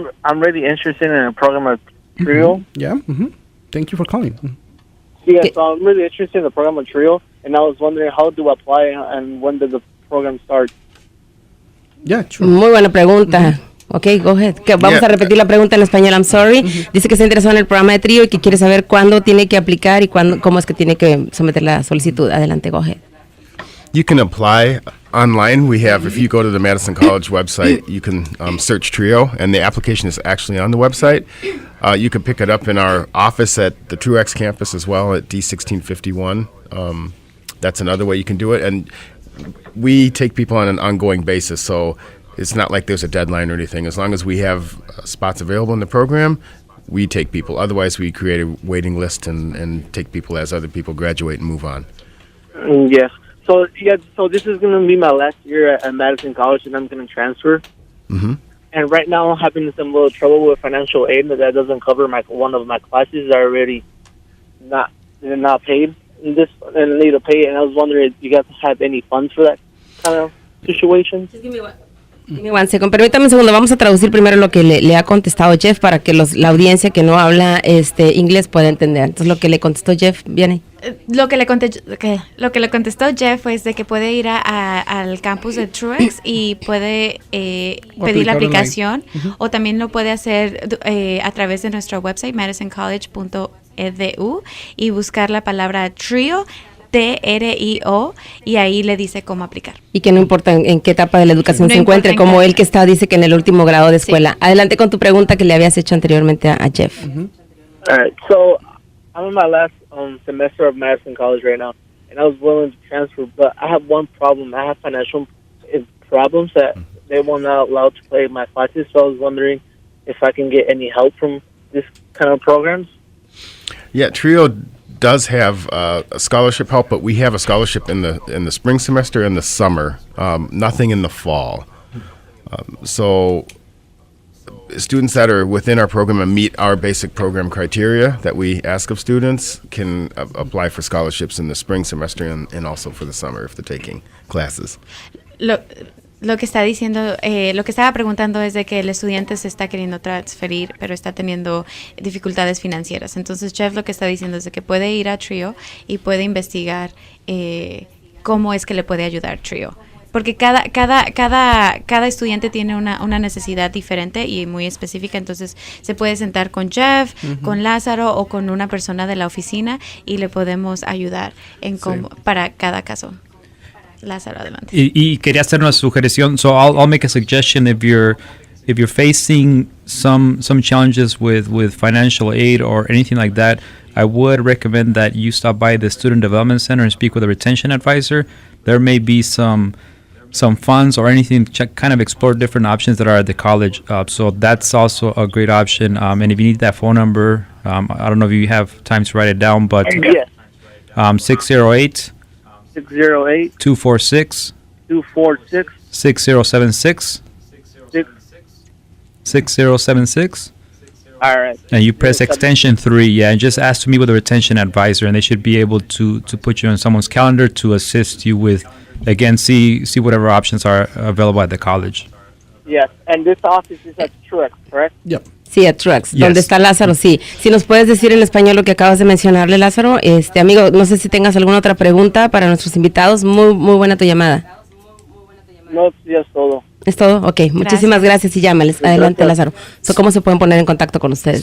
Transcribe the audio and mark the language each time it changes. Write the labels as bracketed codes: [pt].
[en] I'm really interested in a program of TRiO. Yeah. Thank you for calling. Yeah, so I'm really interested in the program of TRiO, and I was wondering how to apply and when does the program start? Yeah, sure. [es] Muy buena pregunta. [en] Ok, go ahead. [es] Vamos a repetir la pregunta en español. [en] I'm sorry. [es] Dice que está interesado en el programa de TRiO y que quiere saber cuándo tiene que aplicar y cómo es que tiene que someter la solicitud. Adelante, [en] go ahead. You can apply online. We have, if you go to the Madison College website, you can search TRiO, and the application is actually on the website. You can pick it up in our office at the Truex campus as well at D1651. That's another way you can do it. And we take people on an ongoing basis, so it's not like there's a deadline or anything. As long as we have spots available in the program, we take people. Otherwise, we create a waiting list and take people as other people graduate and move on. Yes. So this is going to be my last year at Madison College, and I'm going to transfer. Mm-hmm. And right now, I'm having some little trouble with financial aid that doesn't cover one of my classes that are already not paid. And need to pay. And I was wondering if you guys have any funds for that kind of situation. Just give me one second. [es] Permítame un segundo. Vamos a traducir primero lo que le ha contestado Jeff para que la audiencia que no habla inglés pueda entender. Entonces, lo que le contestó Jeff, viene. Lo que le contestó Jeff fue de que puede ir al campus de Truex y puede pedir la aplicación, o también lo puede hacer a través de nuestro website madisoncollege.edu y buscar la palabra TRiO, TRiO, y ahí le dice cómo aplicar. Y que no importa en qué etapa de la educación se encuentre, como él que dice que en el último grado de escuela. Sí. Adelante con tu pregunta que le habías hecho anteriormente a Jeff. [en] All right, so I'm in my last semester of Madison College right now, and I was willing to transfer, but I have one problem. I have financial problems that they will not allow to play my classes, so I was wondering if I can get any help from this kind of programs. Yeah, TRiO does have a scholarship help, but we have a scholarship in the spring semester and the summer, nothing in the fall. So students that are within our program and meet our basic program criteria that we ask of students can apply for scholarships in the spring semester and also for the summer if they're taking classes. [es] Lo que está diciendo, lo que estaba preguntando es de que el estudiante se está queriendo transferir, pero está teniendo dificultades financieras. Entonces, Jeff lo que está diciendo es de que puede ir a TRiO y puede investigar cómo es que le puede ayudar TRiO. Porque cada estudiante tiene una necesidad diferente y muy específica, entonces se puede sentar con Jeff, con Lázaro o con una persona de la oficina y le podemos ayudar en cómo, para cada caso. Lázaro, adelante. Y quería hacer una sugerencia. [en] So I'll make a suggestion if you're facing some challenges with financial aid or anything like that. I would recommend that you stop by the Student Development Center and speak with a retention advisor. There may be some funds or anything to kind of explore different options that are at the college. So that's also a great option. And if you need that phone number, I don't know if you have time to write it down, but yes. 608 246 6076 6076. All right. And you press extension 3, yeah, and just ask to meet with a retention advisor, and they should be able to put you on someone's calendar to assist you with, again, see whatever options are available at the college. Yes, and this office is at Truex, correct? Yep. [es] Sí, a Truex, [en] Yes. [es] donde está Lázaro, sí. Si nos puedes decir en español lo que acabas de mencionarle, Lázaro. Amigo, no sé si tengas alguna otra pregunta para nuestros invitados. Muy buena tu llamada. No, sí, es todo. ¿Es todo? Ok, muchísimas gracias y llámales. Adelante, Lázaro. ¿Cómo se pueden poner en contacto con ustedes?